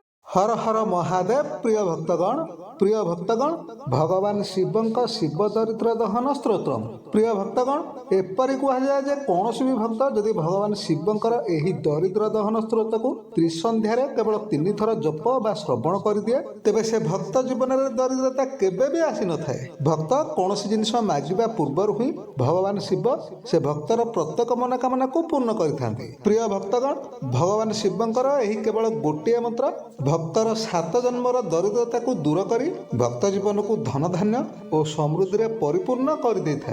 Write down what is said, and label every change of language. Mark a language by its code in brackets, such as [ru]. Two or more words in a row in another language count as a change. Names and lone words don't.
[hi] हर हर महादेव। [or] ପ୍ରିୟ ଭକ୍ତଗଣ ଭଗବାନ ଶିବଙ୍କ ଶିବ ଦରିଦ୍ର ଦହନ ସ୍ତ୍ରୋତ୍ରମ। ପ୍ରିୟ ଭକ୍ତଗଣ ଏପରି କହୁଏ ଯେ [hi] कौन भी [or] ଭକ୍ତ ଯଦି ଭଗବାନ ଶିବଙ୍କର ଏହି ଦରିଦ୍ର ଦହନ ସ୍ତ୍ରୋତକୁ ତ୍ରିସନ୍ଧ୍ୟାରେ କେବଳ 3 ଥର ଜପ ବା ଶ୍ରବଣ କରିଦିଏ ତେବେ ସେ ଭକ୍ତ ଜୀବନରେ ଦରିଦ୍ରତା କେବେ ବି ଆସିନଥାଏ। ଭକ୍ତ କୌଣସି ଜିନିଷ ମାଗିବା ପୂର୍ବରୁ ହିଁ ଭଗବାନ ଶିବ ସେ ଭକ୍ତର ପ୍ରତ୍ୟେକ ମନୋକାମନାକୁ ପୂର୍ଣ୍ଣ କରିଥାନ୍ତି। ପ୍ରିୟ ଭକ୍ତଗଣ ଭଗବାନ ଶିବଙ୍କର ଏହି କେବଳ ଗୋଟିଏ ମନ୍ତ୍ର ଭକ୍ତର 7 ଜନ୍ମର ଦରିଦ୍ରତାକୁ ଦୂର କରି ଭକ୍ତ ଜୀବନକୁ ଧନଧାନ୍ୟ ଓ ସମୃଦ୍ଧିରେ ପରିପୂର୍ଣ୍ଣ କରିଦେଇଥାଏ।